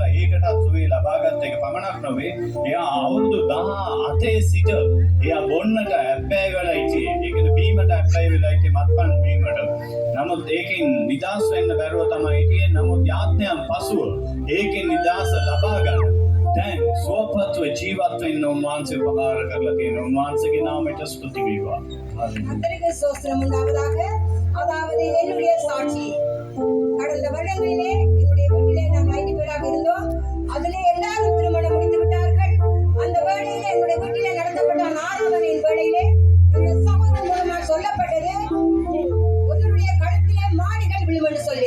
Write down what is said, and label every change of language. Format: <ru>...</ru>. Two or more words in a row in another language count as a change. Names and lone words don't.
<si>ඒකටත් සුවේ ලබාගත් එක පමණක් නෙවෙයි, එයා අවුරුදු 18 සිට එයා බොන්නට ඇබ්බැහි වෙලා හිටියේ. ඒ කියන්නේ බීමට ඇබ්බැහි වෙලා හිටියේ, මත්පැන් බීමට. නමුත් ඒකෙන් නිදහස් වෙන්න බැරුව තමයි හිටියේ. නමුත් යාඥාන් පසුව ඒකෙන් නිදහස ලබා ගන්න දැන් සුවපත්ව ජීවත් වෙන්න උන්වහන්සේ උපකාර කරලා තියෙනවා. උන්වහන්සේගේ නාමයට ස්තුති වේවා.</si> <ta>கர்த்தருக்கு ஸ்தோத்திரம் உண்டாவதாக. அதாவது என்னுடைய சாட்சி, கடந்த வருடங்களிலே என்னுடைய வீட்டிலே நாங்கள் 5 பேராக இருந்தோம். அதிலே எல்லாரும் திருமணம் முடித்து விட்டார்கள். அந்த வேளையிலே என்னுடைய வீட்டிலே நடத்தப்பட்ட ஆராதனையின் வேளையிலே என்னுடைய சகோதரன் மூலமாக சொல்லப்பட்டது, ஒருவருடைய கழுத்திலே மாடிகள் விழும் என்று சொல்லி.</ta>